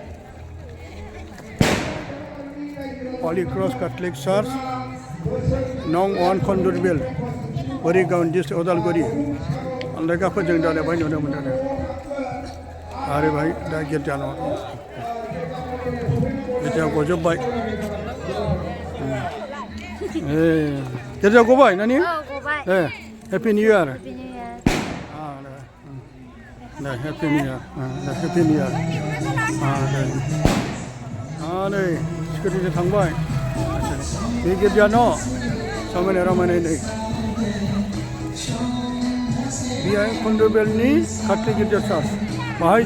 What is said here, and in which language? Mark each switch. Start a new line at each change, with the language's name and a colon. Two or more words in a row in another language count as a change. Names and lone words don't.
Bodo: Holy Cross Catholic Church Nong 1 Condurbil Borigaon District Odalguri Andagaफोर जों दालायबाय नुनो मोनदों आरो भाई दा गिर्जा न' गिर्जा गजोबबाय गिर्जा गबाय नानि
English: Happy New Year Happy New Year Happy New Year
Bodo: नै सिकिउरिटि थांबाय बे गिर्जा न' समायना रमायनायै बेहाय कन्डुबेलनि काथलिक गिर्जा चार्च बाहाय